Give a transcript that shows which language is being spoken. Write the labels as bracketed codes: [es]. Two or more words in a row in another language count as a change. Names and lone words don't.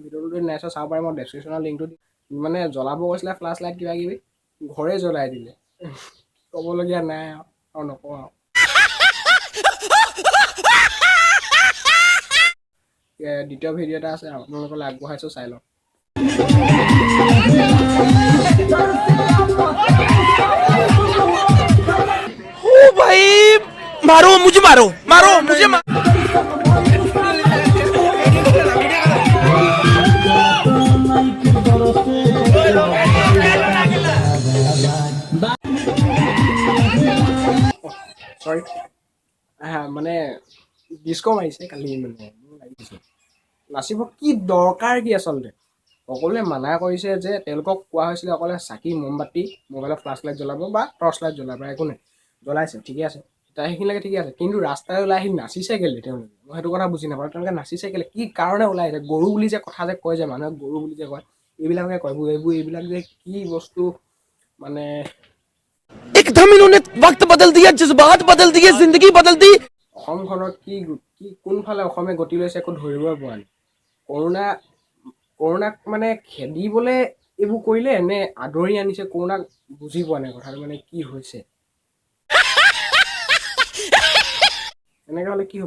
[as] ভিডিঅ'টো যদি নাই চোৱা চাব পাৰে, মই ডেছক্ৰিপশ্যনৰ লিংকটো মানে জ্বলাব কৈছিলে [en] flash light [as] কিবা কিবি, ঘৰে জ্বলাই দিলে। ক'বলগীয়া নাই আৰু নকওঁ আৰু। দ্বিতীয় ভিডিঅ' এটা আছে, আপোনালোকলৈ আগবঢ়াইছোঁ, চাই লওক। [hi] ओ भाई मारो मुझे, मारो मारो मुझे [as] চৰি, মানে ডিস্কো মাৰিছে কালি, মানে নাচিব কি দৰকাৰ কি আচলতে। সকলোৱে মানা কৰিছে যে তেওঁলোকক কোৱা হৈছিলে অকলে চাকি, মমবাতি, মোবাইলৰ [en] flash light [as] জ্বলাব বা [en] torch light [as] জ্বলাব, একো নাই। জ্বলাইছে, ঠিকে আছে, সেইখিনিলৈকে ঠিকে আছে। কিন্তু ৰাস্তালৈ ওলাই আহি নাচিছে কেলে তেওঁলোকে, মই সেইটো কথা বুজি নাপাওঁ। তেওঁলোকে নাচিছে কেলে, কি কাৰণে ওলাই আহিছে? গৰু বুলি যে কথা যে কয়, যে মানুহে গৰু বুলি যে কয়, এইবিলাকে কয়। এইবিলাক যে কি বস্তু, মানে [hi] एकदम इन्होंने वक्त बदल दिया, जज्बात बदल दिए, जिंदगी बदल दी। [as] অসমখনত কি কোনফালে অসমে গতি লৈছে একো ধৰিবই পৰা নাই। কৰোণাক মানে খেদিবলৈ এইবোৰ কৰিলে নে আদৰি আনিছে কৰোণাক, বুজি পোৱা নাই কথাটো, মানে কি হৈছে। এনেকৈ হ'লে কি হ'ব?